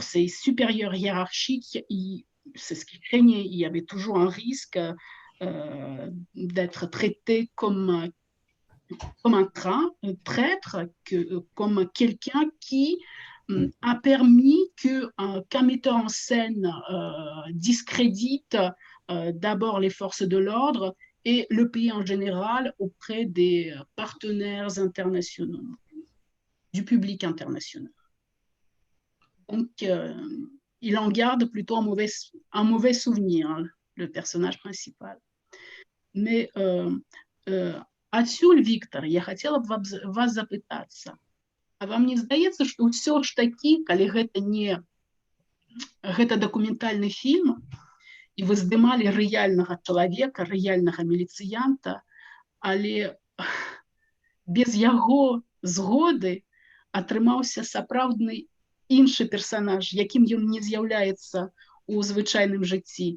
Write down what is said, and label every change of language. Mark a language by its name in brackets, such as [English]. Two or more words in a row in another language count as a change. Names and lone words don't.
[French] ses supérieurs hiérarchiques, c'est ce qu'il craignait, il y avait toujours un risque d'être traité comme un traître, comme quelqu'un qui a permis qu'un metteur en scène discrédite d'abord les forces de l'ordre et le pays en général auprès des partenaires internationaux, du public international. Donc, il en garde plutôt un mauvais souvenir, hein, le personnage principal. [Belarusian] Mais адсюль, Віктор, я хацела б вас запытацца, а вам не здаецца, што ўсё ж такі, калі гэта дакументальны фільм, і вы здымалі рэальнага чалавека, рэальнага міліцыянта, але без яго згоды атрымаўся сапраўдны іншы персанаж, якім ён не з'яўляецца у звычайным жыцці.